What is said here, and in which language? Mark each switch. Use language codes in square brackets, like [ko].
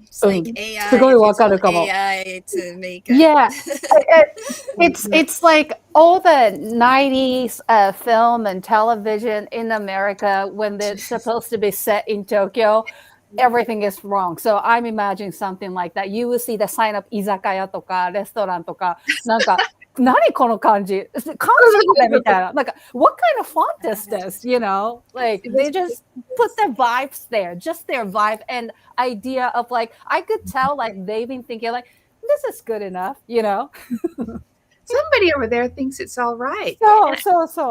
[en] it's like AI, AI to make it. Yeah. It's like all the 90s film and television in America when they're supposed to be set in Tokyo, everything is wrong. So I'm imagining something like that. You will see the sign up [ja] 居酒屋とかレストランとかなんか何この漢字漢字これみたいな。 [en] Like, what kind of font is this? You know, like they just put their vibes there, just their vibe and idea of like, I could tell like they've been thinking like, this is good enough, you know. Somebody over there thinks it's all right. So